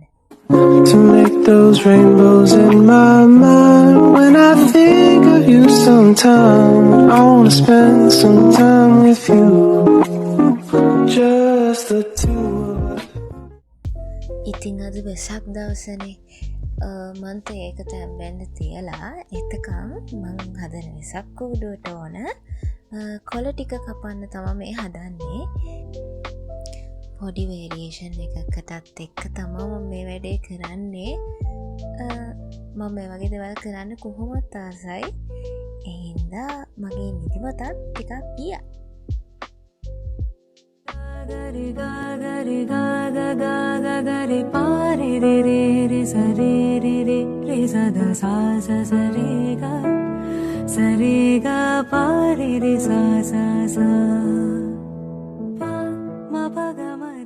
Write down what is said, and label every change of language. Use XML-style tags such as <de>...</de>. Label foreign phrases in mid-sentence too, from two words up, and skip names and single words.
<en>To make those rainbows in my mind. When I think of you sometime, I wanna spend some time with you. Just the two of us.</en> <si>ඉතින් අද වෙසක් දවසනේ. මම තේ එක තැම්බෙන්න තියලා එතකන් මම හදන වෙසක් කූඩුවට ඕන කොළ ටික කපන්න තමයි මේ හදන්නේ. පොඩි වේරියේෂන් එකකටත් එක්ක තමයි මම මේ වැඩේ කරන්නේ. මම මේ වගේ දේවල් කරන්න කොහොමත් ආසයි. ඒ හින්දා මගේ නිදිමතත් ටිකක් ගියා. gari ga gari ga ga ga ga gari pa re re re re sa re re re re sa da sa sa re ga pa re re sa sa pa ma pa ga ma re.</si>